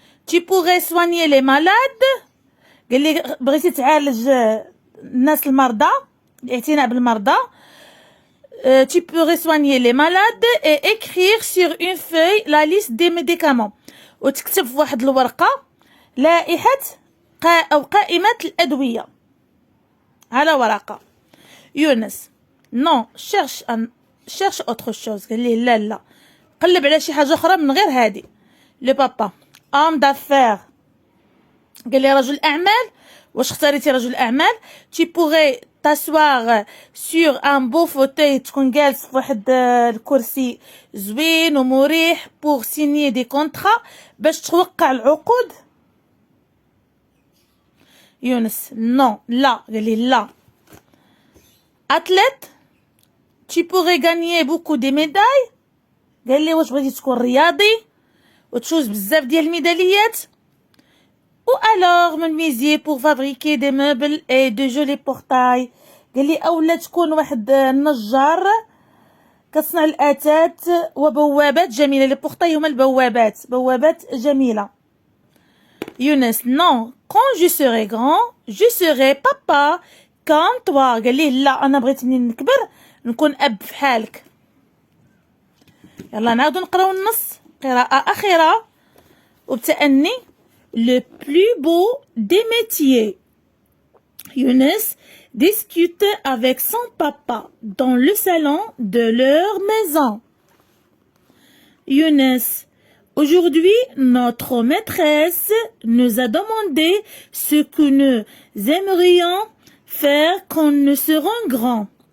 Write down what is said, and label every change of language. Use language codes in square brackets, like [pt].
[fr] tu pourrais soigner les malades. [ar] قال ليه بغيتي تعالج الناس المرضى، الاعتناء بالمرضى. [fr] Tu pourrais soigner les malades et écrire sur une feuille la liste des médicaments. [ar] وتكتب في واحد الورقة لائحة أو قائمة الأدوية على ورقة. [fr] يونس. non cherche autre chose. [ar] قال ليه لا قلب على شي حاجة أخرى من غير هادي. [fr] le papa. homme d'affaires. [ar] قال لي رجل أعمال. واش اختاريتي رجل أعمال؟ [fr] tu pourrais t'asseoir sur un beau fauteuil. [ar] تكون جالس في واحد الكرسي زوين ومريح [fr] pour signer des contrats [ar] باش توقع العقود. يونس. [fr] non [ar] لا. قال لي لا. athlète. [fr] tu pourrais gagner beaucoup de médailles. [ar] قال لي واش بغيتي تكون رياضي وتفوز بزاف ديال الميداليات. [fr] ou alors menuisier pour fabriquer des meubles et de jolis portails. [ar] قال لي اولا تكون واحد النجار كتصنع الآتات وبوابات جميلة. لي بورتاي هما بوابات جميلة. يونس. [fr] non quand je serai grand je serai papa comme toi. [ar] قال لي لا انا بغيت منين نكبر نكون اب بحالك. يلا نعاودو نقراو النص قراءة أخيرة وبتأني. [fr] Le plus beau des métiers. Younes discute avec son papa dans le salon de leur maison. Younes. Aujourd'hui, notre maîtresse nous a demandé ce que nous aimerions faire quand nous serons grands.